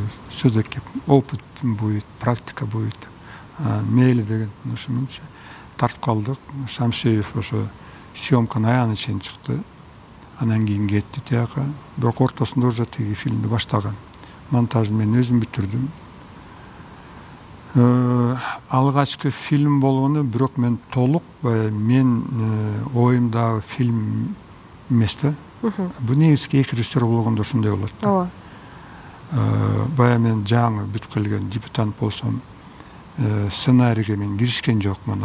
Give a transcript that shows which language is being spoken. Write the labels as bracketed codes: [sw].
[ru] Все-таки опыт будет, практика будет. [ky] Мейли деген ошончо тартып калдык. Шамшиев ошо съемканын аягына чейин чыкты. Анан кийин кетти тияка. Бирок ортосунда уже тиги фильмди баштаган. Монтажын мен өзүм бүтүрдүм. Алгачкы фильм болгону, бирок мен толук мен оюмдагы фильм эмес да. Бул негизги эки режиссер болгондо ошондой болот. Ооба. Бая мен жаңы бүтүп келген депутат болсом, сценарийге мен киришкен жокмун.